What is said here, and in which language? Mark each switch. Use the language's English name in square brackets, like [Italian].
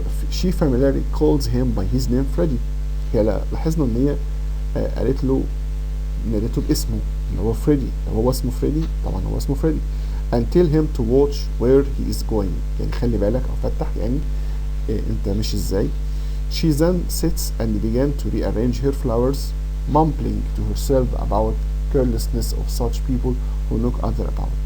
[English] she familiarly calls him by his name Freddy. [Arabic] هي لاحظنا ان هي قالت له نادته باسمه اللي هو فريدي. هو اسمه فريدي طبعا هو اسمه فريدي [English] and tell him to watch where he is going. [Arabic] يعني خلي بالك او فتح يعني انت ماشي ازاي. [English] she then sits and began to rearrange her flowers mumbling to herself about carelessness of such people who knock other about.